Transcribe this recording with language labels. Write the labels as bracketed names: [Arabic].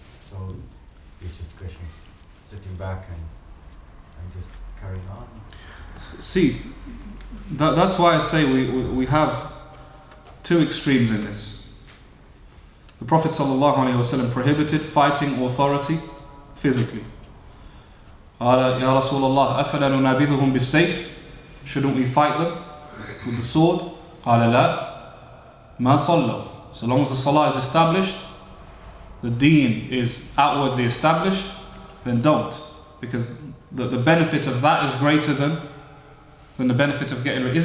[English] So it's just a question of sitting back and just carrying on. See, that's why I say we have two extremes in this. The Prophet ﷺ prohibited fighting authority physically. [Arabic] قال يا رسول الله أفلا ننابذهم بالسيف? [English] Shouldn't we fight them with the sword? [Arabic] قال لا ما صلوا. [English] So long as the salah is established, the deen is outwardly established, then don't. Because the benefit of that is greater than the benefit of getting rid.